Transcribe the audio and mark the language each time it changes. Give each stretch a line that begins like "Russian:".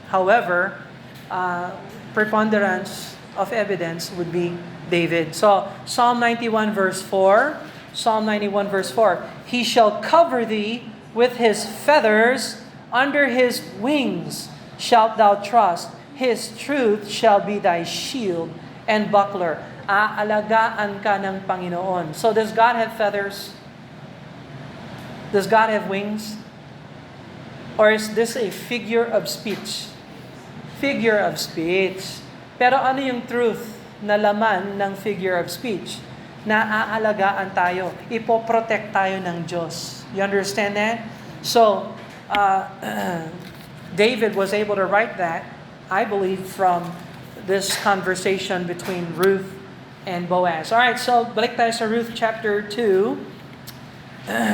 English: However, preponderance of evidence would be David. So, Psalm 91 verse 4, Psalm 91 verse 4, He shall cover thee with His feathers, under His wings shalt thou trust. His truth shall be thy shield and buckler.
Filipino: Aalagaan ka ng Panginoon.
English: So does God have feathers? Does God have wings? Or is this a figure of speech? Figure of speech.
Filipino: Pero ano yung truth na laman ng figure of speech? Na aalagaan tayo. Ipoprotect tayo ng Diyos.
English: You understand that? So, David was able to write that, I believe, from this conversation between Ruth and Boaz.
Filipino: All right, so balik tayo sa Ruth chapter 2.